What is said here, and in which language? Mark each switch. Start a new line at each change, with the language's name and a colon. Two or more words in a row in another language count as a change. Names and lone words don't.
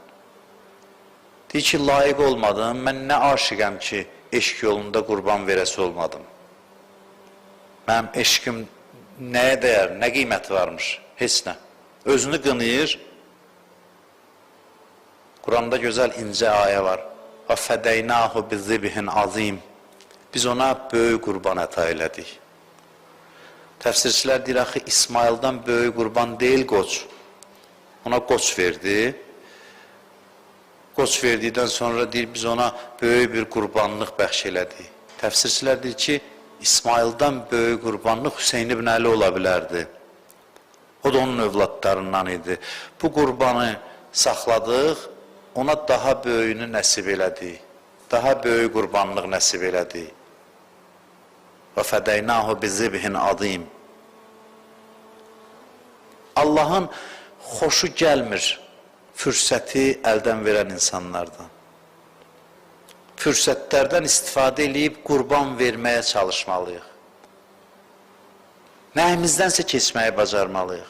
Azerbaijani: Deyir ki, layiq olmadım, mən nə aşiqəm ki, eşq yolunda qurban verəsi olmadım. Mənim eşqim nəyə dəyər, nə qiyməti varmış, heç nə. Özünü qınıyır. Quranda gözəl incə ayə var.
Arabic: وَفَدَيْنَاهُ بِذِبِهٍ azim.
Azerbaijani: Biz ona böyük qurban əta elədik. Təfsirçilər deyir, axı İsmail'dan böyük qurban deyil qoç. Ona qoç verdi. Qoç verdikdən sonra deyir, biz ona böyük bir qurbanlıq bəxş elədik. Təfsirçilər deyir ki, İsmail'dan böyük qurbanlıq Hüseyin ibn Əli ola bilərdi. O da onun övladlarından idi. Bu qurbanı saxladıq, ona daha böyüyünü nəsib elədik. Daha böyük qurbanlıq nəsib elədik.
Arabic: وَفَدَيْنَاهُ بِذِبْهٍ azim.
Azerbaijani: Allahın xoşu gəlmir fürsəti əldən verən insanlardan. Fürsətlərdən istifadə edib qurban verməyə çalışmalıyıq. Nəyimizdənsə keçməyi bacarmalıyıq.